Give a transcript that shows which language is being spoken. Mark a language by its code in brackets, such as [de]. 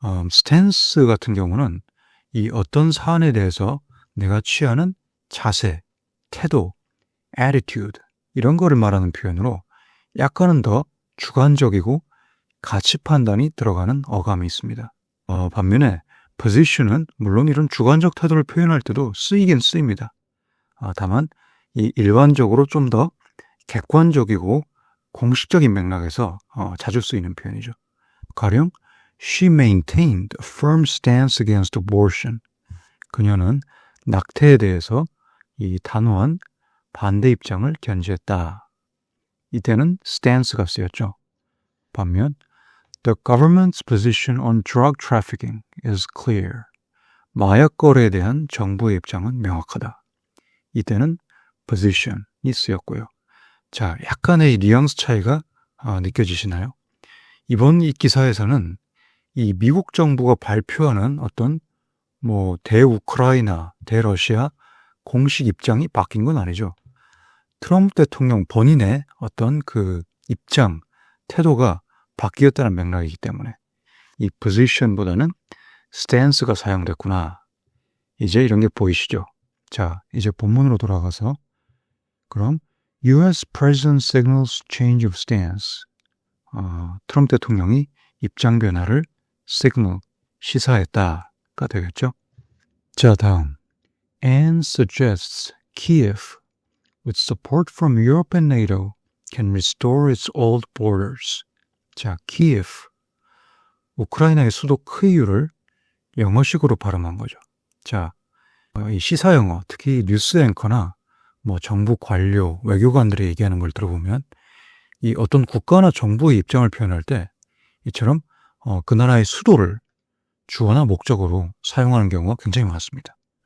[ko] stance 같은 경우는 이 어떤 사안에 대해서 내가 취하는 자세, 태도, attitude 이런 거를 말하는 표현으로 약간은 더 주관적이고 가치 판단이 들어가는 어감이 있습니다. 반면에 position은 물론 이런 주관적 태도를 표현할 때도 쓰이긴 쓰입니다. 다만 이 일반적으로 좀 더 객관적이고 공식적인 맥락에서 자주 쓰이는 표현이죠. 가령 [en] She maintained a firm stance against abortion. [ko] 그녀는 낙태에 대해서 이 단호한 반대 입장을 견지했다. 이때는 stance가 쓰였죠. 반면 [en] The government's position on drug trafficking is clear. [ko] 마약 거래에 대한 정부의 입장은 명확하다. 이때는 position이 쓰였고요. 자, 약간의 뉘앙스 차이가 느껴지시나요? 이번 이 기사에서는 이 미국 정부가 발표하는 어떤 대우크라이나, 대러시아 공식 입장이 바뀐 건 아니죠. 트럼프 대통령 본인의 어떤 그 입장, 태도가 바뀌었다는 맥락이기 때문에 이 position보다는 stance가 사용됐구나. 이제 이런 게 보이시죠? 자, 이제 본문으로 돌아가서 그럼 [en] US President signals change of stance. [ko] 트럼프 대통령이 입장 변화를 signal, 시사했다가 되겠죠? 자, 다음. [en] Anne suggests Kiev, with support from Europe and NATO, can restore its old borders. [ko] 자, Kiev. 우크라이나의 수도 크이유를 영어식으로 발음한 거죠. 자, 이 시사 영어, 특히 뉴스 앵커나 정부 관료, 외교관들이 얘기하는 걸 들어보면 이 어떤 국가나 정부의 입장을 표현할 때 이처럼 그 나라의 수도를 주어나 목적으로 사용하는 경우가 굉장히 많습니다.